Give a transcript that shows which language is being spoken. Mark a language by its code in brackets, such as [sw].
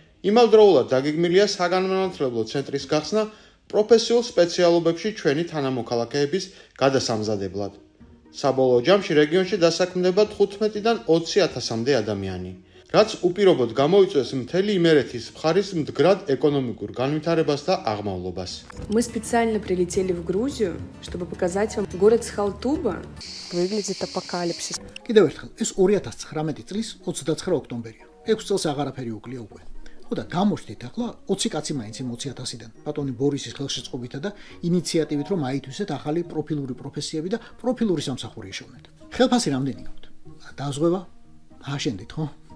[ka] იმავდროულად დაგეგმილია საგანმანათლებლო ცენტრის გახსნა პროფესიულ სპეციალობებში ჩვენი თანამოქალაქეების გადასამზადებლად. საბოლოო ჯამში რეგიონში დასაქმდება 15-დან 20,000-მდე ადამიანი, რაც უპირობოდ გამოიწვევს მთელი იმერეთის მხარის მდგრად ეკონომიკურ განვითარებას და აღმავლობას. [ru] Мы специально прилетели в Грузию, чтобы показать вам город Схалтуба. Выглядит апокалипсис. [ka] კიდევ ერთხელ, ეს 2019 წლის 29 ოქტომბერია. 6 წელს აღარაფერი უკლია უკვე. ხო და გამოჩნდით ახლა 20 კაცი მაინც იმ 20,000-დან. ბატონი ბორისის ხელშეწყობითა და ინიციატივით რომ აითვისეთ ახალი პროფილური პროფესიები და პროფილური სამსახური ეშოვნეთ. ხელფასი რამდენი გაქვთ? დაზღვევა? აშენდით, ხო?